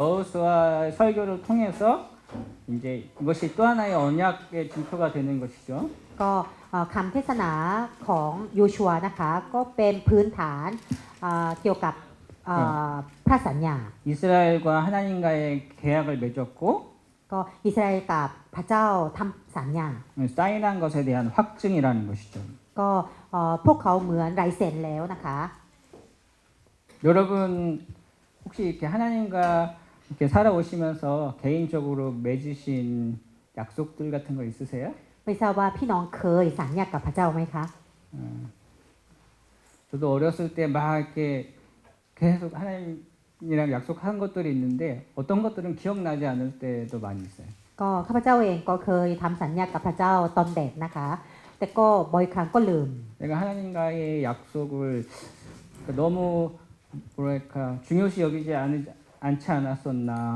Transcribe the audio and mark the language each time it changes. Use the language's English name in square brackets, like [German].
[Korean] 여호수아 설교를 통해서 이제 이것이 또 하나의 언약의 징표가 되는 것이죠. [Thai] ก็คำเทศนาของโยชัวนะคะก็เป็นพื้นฐานเกี่ยวกับพระสัญญา [Korean] 이스라엘과 하나님과의 계약을 맺었고 [Thai] ก็อิสราเอลกับพระเจ้าทำสัญญา [Korean] 사인한 것에 대한 확증이라는 것이죠. [Thai] ก็พวกเขาเหมือนลายเซ็นแล้วนะคะ [Korean] 여러분 혹시 이렇게 하나님과 이렇게 살아오시면서 개인적으로 맺으신 약속들 같은 거 있으세요? [Thai] ไม่ทราบว่าพี่น้องเคยสัญญากับพระเจ้าไหมคะ [Korean] 저도 어렸을 때 막 이렇게 계속 하나님이랑 약속한 것들이 있는데 어떤 것들은 기억나지 않을 때도 많이 있어요. [Thai] ก็ข้าพเจ้าเองก็เคยทำสัญญากับพระเจ้าตอนเด็กนะคะ แต่ก็บ่อยครั้งก็ลืม [Korean] 내가 하나님과의 약속을 너무 뭐랄까 중요시 여기지 않지 않았었나.